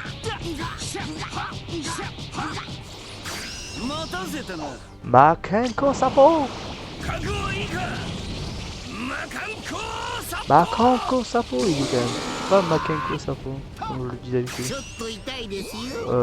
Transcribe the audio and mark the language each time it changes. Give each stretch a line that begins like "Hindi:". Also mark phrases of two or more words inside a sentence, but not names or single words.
Japanese: 待たせたな。 Makenko Sapo. 覚悟いいか。
French: Makenko Sapo, il dit quand même. Pas Makenko Sapo, comme je le dis d'habitude.
Japanese: ちょっと痛いですよ。